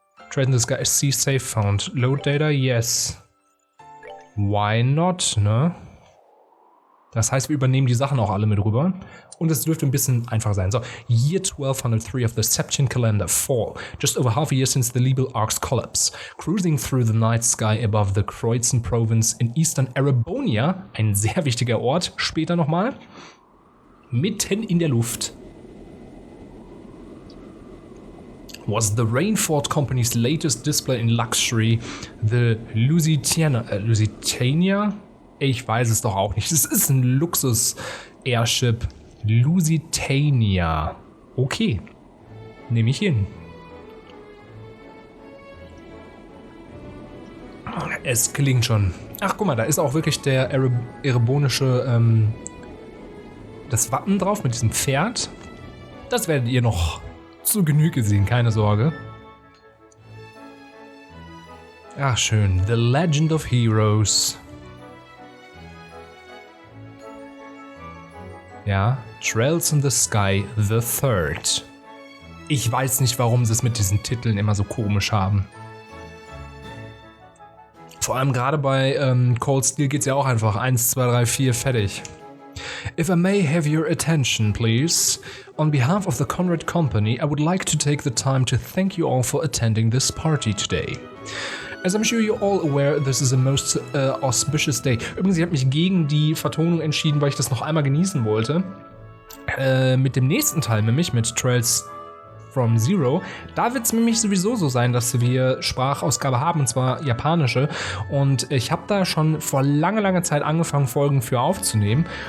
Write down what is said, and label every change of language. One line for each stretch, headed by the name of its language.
English: Trade in the Sky, see safe, found Load Data, yes. Why not, ne?
German: Das heißt, wir übernehmen die Sachen auch alle mit rüber. Und es dürfte ein bisschen einfach sein.
English: So, Year 1203 of the Septian Calendar, fall. Just over half a year since the Libel Ark's collapse. Cruising through the night sky above the Kreuzen province in eastern Erebonia,
German: ein sehr wichtiger Ort, später nochmal, mitten in der Luft,
English: was the Rainford Company's latest display in luxury, the Lusitania?
German: Ich weiß es doch auch nicht. Es ist ein Luxus-Airship. Lusitania. Okay. Nehme ich hin. Es klingt schon. Ach, guck mal, da ist auch wirklich der erebonische, das Wappen drauf mit diesem Pferd. Das werdet ihr noch zu Genüge sehen, keine Sorge. Ach, schön. The Legend of Heroes. Ja, Trails in the Sky the Third. Ich weiß nicht, warum sie es mit diesen Titeln immer so komisch haben. Vor allem gerade bei Cold Steel geht es ja auch einfach 1, 2, 3, 4, fertig.
English: If I may have your attention, please. On behalf of the Conrad Company, I would like to take the time to thank you all for attending this party today. As I'm sure you're all aware, this is a most auspicious day.
German: Übrigens, ich habe mich gegen die Vertonung entschieden, weil ich das noch einmal genießen wollte. Mit dem nächsten Teil, nämlich mit Trails from Zero, da wird es nämlich sowieso so sein, dass wir Sprachausgabe haben, und zwar japanische. Und ich habe da schon vor langer Zeit angefangen, Folgen für aufzunehmen.